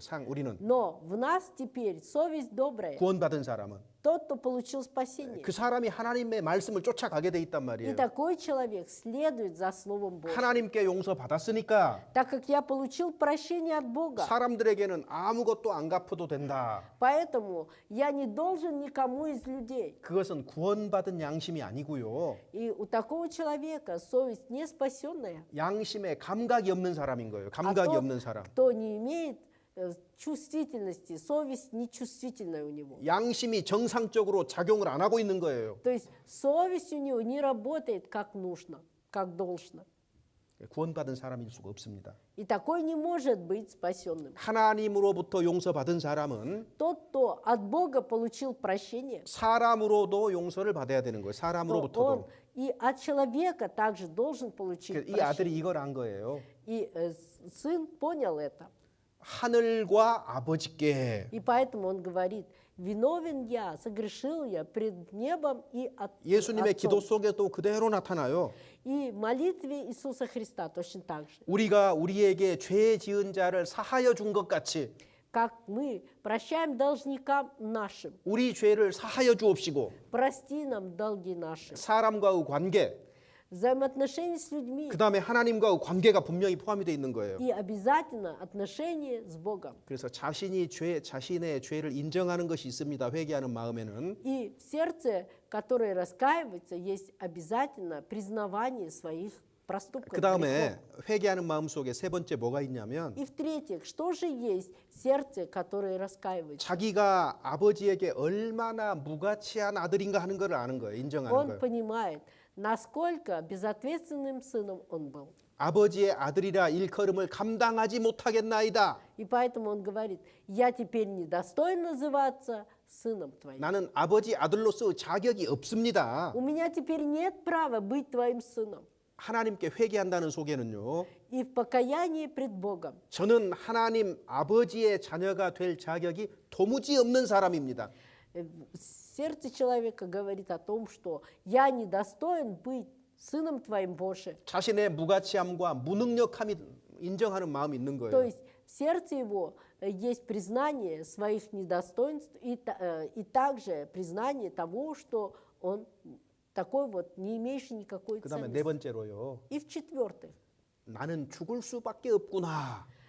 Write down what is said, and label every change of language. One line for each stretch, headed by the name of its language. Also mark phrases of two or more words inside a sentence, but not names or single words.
Korean: 우리는
Russian: Но в нас теперь совесть добрая.
Korean: 구원받은 사람은
Russian: Тот, кто получил спасение.
Korean: 그 사람이 하나님의 말씀을 쫓아가게 돼 있단
Russian: И
Korean: 말이에요.
Russian: такой человек следует за Словом Божьим.
Korean: 하나님께 용서받았으니까
Russian: Так как я получил прощение от Бога,
Korean: 사람들에게는 아무것도 안 갚아도 된다.
Russian: поэтому я не должен никому из людей.
Korean: 그것은 구원받은 양심이 아니고요.
Russian: И у такого человека совесть не спасенная.
Korean: 양심에 감각이 없는 사람인 거예요.
Russian: А
Korean: 감각이
Russian: тот,
Korean: 없는 사람.
Russian: кто не имеет чувствительности, совесть нечувствительная у него.
Korean: 양심이 정상적으로 작용을 안 하고 있는 거예요.
Russian: То есть совесть у него не работает как нужно, как должно.
Korean: 구원받은 사람일 수가 없습니다.
Russian: И такой не может быть спасенным.
Korean: 하나님으로부터 용서받은 사람은
Russian: Тот, кто от Бога получил прощение,
Korean: 사람으로도 용서를 받아야 되는 거예요.
Russian: то он
Korean: 사람으로부터도.
Russian: и от человека также должен получить
Korean: 이 아들이
Russian: прощение.
Korean: 이걸 안 거예요.
Russian: И сын понял это.
Korean: 하늘과 아버지께
Russian: И поэтому он говорит: виновен я, согрешил я пред небом и
Korean: 예수님의 기도
Russian: Отцом.
Korean: 속에도 그대로 나타나요.
Russian: И в молитве Иисуса Христа точно так же.
Korean: 우리가 우리에게 죄 지은 자를 사하여 준 것 같이
Russian: Как мы прощаем должникам нашим,
Korean: 우리 죄를 사하여 주옵시고
Russian: прости нам долги наши.
Korean: 사람과의 관계
Russian: Взаимоотношения с людьми
Korean: 그다음에 하나님과의 관계가 분명히 포함이 되어 있는 거예요.
Russian: и обязательно отношения с Богом.
Korean: 그래서 자신의 죄를 인정하는 것이 있습니다. 회개하는 마음에는
Russian: И в сердце, которое раскаивается, есть обязательно признавание своих проступков.
Korean: 그다음에
Russian: грехов.
Korean: 회개하는 마음 속에 세 번째 뭐가 있냐면
Russian: И в-третьих, что же есть сердце, которое раскаивается?
Korean: 자기가 아버지에게 얼마나 무가치한 아들인가 하는 걸 아는 거예요. 인정하는
Russian: Он
Korean: 거예요.
Russian: понимает, насколько безответственным сыном он был.
Korean: 아버지의 아들이라 일컬음을 감당하지 못하겠나이다.
Russian: И поэтому он говорит: я теперь не достоин называться сыном твоим.
Korean: 나는 아버지 아들로서 자격이 없습니다.
Russian: У меня теперь нет права быть твоим сыном.
Korean: 하나님께 회개한다는 속에는요.
Russian: И в покаянии пред Богом.
Korean: 저는 하나님 아버지의 자녀가 될 자격이 도무지 없는 사람입니다.
Russian: Сердце человека говорит о том, что я не достоин быть сыном твоим Божиим.
Korean: 자신의 무가치함과 무능력함이 인정하는 마음이 있는
Russian: То
Korean: 거예요.
Russian: есть в сердце его есть признание своих недостоинств и также признание того, что он такой вот, не имеющий никакой
Korean: 그다음에 네
Russian: ценности.
Korean: 번째로요.
Russian: И в-четвертых,
Korean: 나는 죽을 수밖에 없구나.